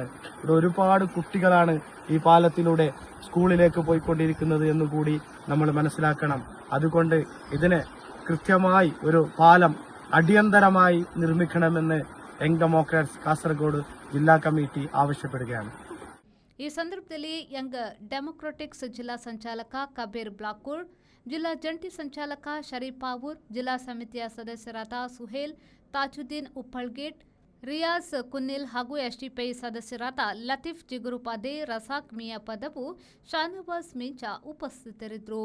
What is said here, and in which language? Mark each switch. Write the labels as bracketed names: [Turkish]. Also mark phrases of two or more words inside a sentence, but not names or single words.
[Malayalam] ഇവിടെ ഒരുപാട് കുട്ടികളാണ് ഈ പാലത്തിലൂടെ സ്കൂളിലേക്ക് പോയിക്കൊണ്ടിരിക്കുന്നത് എന്നുകൂടി നമ്മൾ മനസ്സിലാക്കണം. അതുകൊണ്ട് ഇതിനെ കൃത്യമായി ഒരു പാലം അടിയന്തരമായി നിർമ്മിക്കണമെന്ന് യങ് ഡെമോക്രാറ്റ്സ് കാസർഗോഡ് ജില്ലാ കമ്മിറ്റി ആവശ്യപ്പെടുകയാണ്. [Kannada] ಈ ಸಂದರ್ಭದಲ್ಲಿ ಯಂಗ್ ಡೆಮೊಕ್ರಾಟಿಕ್ಸ್ ಜಿಲ್ಲಾ ಸಂಚಾಲಕ ಕಬೀರ್ ಬ್ಲಾಕೂರ್, ಜಿಲ್ಲಾ ಜಂಟಿ ಸಂಚಾಲಕ ಶರೀಫ್ ಪಾವೂರ್, ಜಿಲ್ಲಾ ಸಮಿತಿಯ ಸದಸ್ಯರಾದ ಸುಹೇಲ್, ತಾಜುದ್ದೀನ್ ಉಪ್ಪಳ್ಗೇಟ್, ರಿಯಾಜ್ ಕುನ್ನಿಲ್ ಹಾಗೂ ಎಸ್ಟಿಪಿ ಸದಸ್ಯರಾದ ಲತೀಫ್ ಜಿಗುರುಪಾದೆ, ರಸಾಕ್ ಮಿಯಾ ಪದವು, ಶಾನವಾಜ್ ಮಿಂಚಾ ಉಪಸ್ಥಿತರಿದ್ದರು.